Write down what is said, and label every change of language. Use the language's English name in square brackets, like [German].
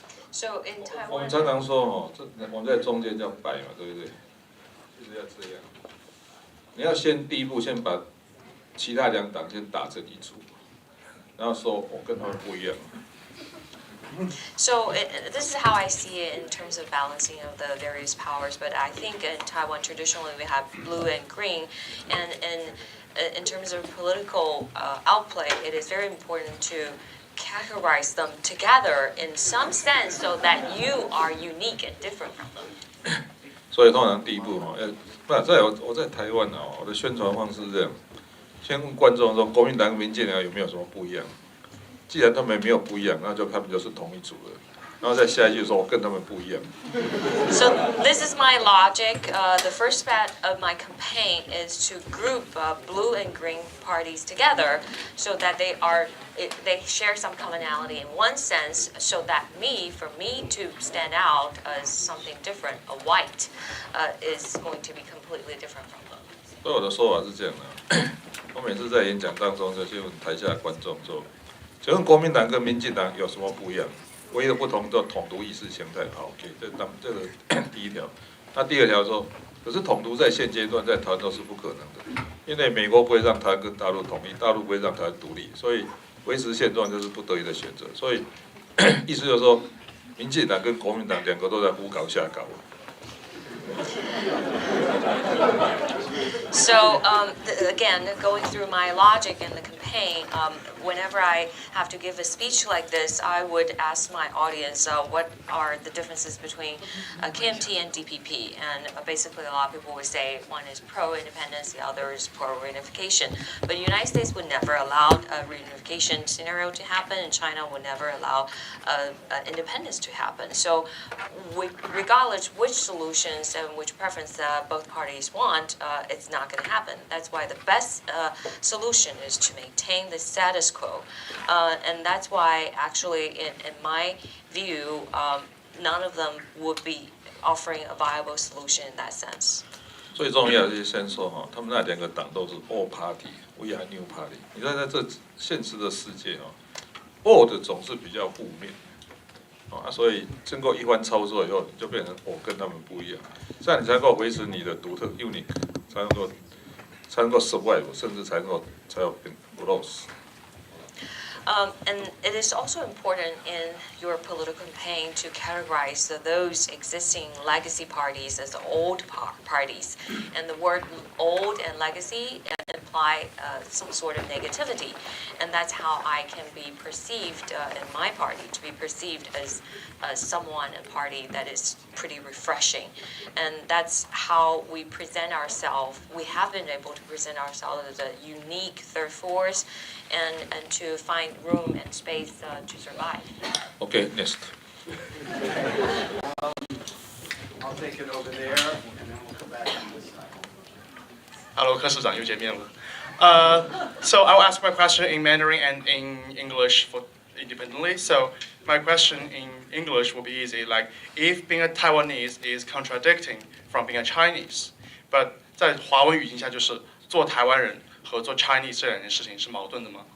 [English] So in Taiwan, [Chinese] 我们常常说我们在中间叫摆嘛，对不对？就是要这样。你要第一步先把其他两党先打成一组，然后说我跟他们不一样。 [English] So this is how I see it in terms of balancing of the various powers. But I think in Taiwan traditionally we have blue and green, and in terms of political outplay, it is very important to categorize them together in some sense, so that you are unique and different from them. [Chinese] 所以通常第一步我在台湾我的宣传方式是这样，先问观众说国民党跟民进党有没有什么不一样。既然他们没有不一样，那就他们就是同一组了。然后再下一句说我跟他们不一样。 [English] So this is my logic. The first part of my campaign is to group blue and green parties together, so that they share some commonality in one sense, so that for me to stand out as something different, a white, is going to be completely different from them. [Chinese] 所以我的说法是这样的，我每次在演讲当中就问台下的观众说。请问国民党跟民进党有什么不一样？唯一的不同就是统独意识形态。好 ，OK， 这个第一条。那第二条说，可是统独在现阶段在台湾都是不可能的，因为美国不会让台湾跟大陆统一，大陆不会让台湾独立，所以维持现状就是不得已的选择。所以意思就是说，民进党跟国民党两个都在胡搞瞎搞。 [English] So again, going through my logic in the campaign, whenever I have to give a speech like this, I would ask my audience what are the differences between KMT and DPP. And basically, a lot of people would say one is pro-independence, the other is pro-reunification. But the United States would never allow a reunification scenario to happen, and China would never allow independence to happen. So regardless which solutions and which preference both parties want, it's not going to happen. That's why the best solution is to maintain the status quo. And that's why, actually, in my view, none of them would be offering a viable solution in that sense. [Chinese] 最重要的是先说哈，他们那两个党都是 [English] all party，we are new party。 [Chinese] 你看在这现实的世界哈 ，all 的总是比较负面，所以经过一番操作以后，你就变成我跟他们不一样，这样你才能够维持你的独特 unique， 才能够 survive， 甚至才有变 lose。 [English] And it is also important in your political campaign to categorize those existing legacy parties as old parties. And the word old and legacy imply some sort of negativity. And that's how I can be perceived in my party, to be perceived as someone, a party that is pretty refreshing. And that's how we present ourselves. We have been able to present ourselves as a unique third force and to find room and space to survive. Okay, next. I'll take it over there, and then we'll come back on this side. [Chinese] Hello, 柯市长又见面了。 [English] So I'll ask my question in Mandarin and in English for independently. So my question in English will be easy. Like, if being a Taiwanese is contradicting from being a Chinese, but [Chinese] 在华文语境下，就是做台湾人和做 Chinese 这两件事情是矛盾的吗？